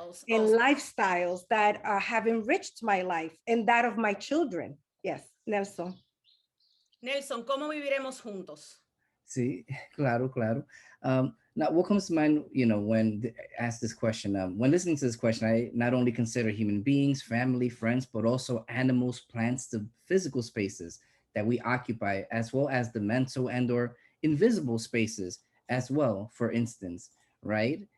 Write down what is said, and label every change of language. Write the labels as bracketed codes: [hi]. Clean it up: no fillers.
[en] lifestyles that have enriched my life and that of my children. Yes, Nelson. [es] Nelson, ¿cómo viviremos juntos? Sí, claro, claro. [en] Now, what comes to mind, when asked this question, when listening to this question, I not only consider human beings, family, friends, but also animals, plants, the physical spaces that we occupy, as well as the mental and or invisible spaces as well, for instance, right?